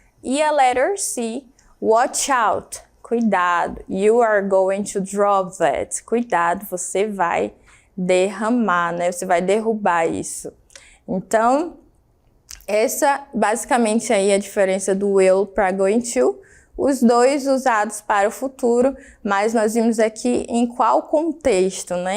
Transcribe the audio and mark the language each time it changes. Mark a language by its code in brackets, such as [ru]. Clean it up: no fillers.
[pt] E a letter C, [en] watch out, [pt] cuidado. [en] You are going to drop that. [pt] Cuidado, você vai derramar, né? Você vai derrubar isso. Então, essa basicamente aí é a diferença do will para going to. Os dois usados para o futuro, mas nós vimos aqui em qual contexto, né?